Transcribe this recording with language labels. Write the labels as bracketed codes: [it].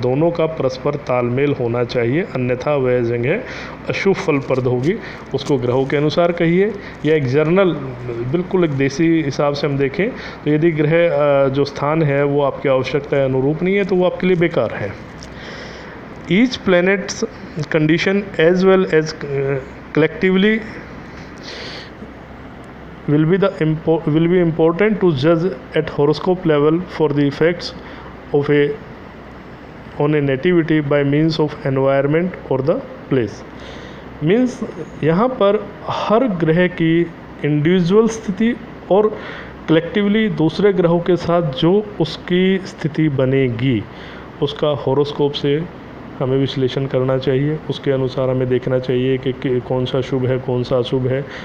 [hi] दोनों का परस्पर तालमेल होना चाहिए, अन्यथा वह जगह अशुभ फलप्रद होगी। उसको ग्रहों के अनुसार कहिए या एक जर्नल, बिल्कुल एक देसी हिसाब से हम देखें तो यदि ग्रह जो स्थान है वो आपकी आवश्यकता अनुरूप नहीं है तो वो आपके लिए बेकार है। [en] each planet's condition as well as collectively will be important to judge at horoscope level for the effects of on a nativity by means of environment or the place। [hi] Means यहाँ पर हर ग्रह की इंडिविजुअल स्थिति और collectively दूसरे ग्रहों के साथ जो उसकी स्थिति बनेगी उसका हॉरोस्कोप से हमें विश्लेषण करना चाहिए। उसके अनुसार हमें देखना चाहिए कि कौन सा शुभ है, कौन सा अशुभ है।